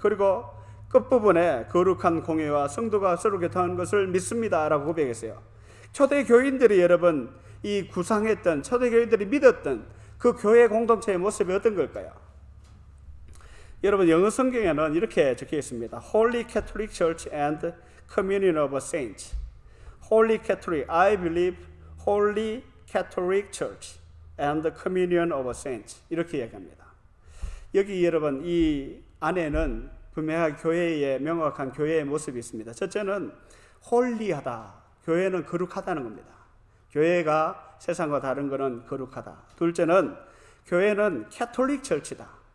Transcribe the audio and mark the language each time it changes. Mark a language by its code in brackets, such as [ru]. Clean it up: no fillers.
[ko] 그리고 끝부분에 거룩한 공예와 성도가 서로 교통하는 것을 믿습니다라고 고백했어요. 초대교인들이 여러분 이 구상했던 초대교인들이 믿었던 그 교회 공동체의 모습이 어떤 걸까요? 여러분 영어 성경에는 이렇게 적혀 있습니다. [en] Holy Catholic Church and Communion of Saints. Holy Catholic, I believe Holy Catholic Church and Communion of Saints. [ko] 이렇게 이야기합니다. 여기 여러분 이 안에는 분명하게 교회의 명확한 교회의 모습이 있습니다. 첫째는 홀리하다. 교회는 거룩하다는 겁니다. 교회가 세상과 다른 것은 거룩하다. 둘째는 교회는 캐톨릭 철치다.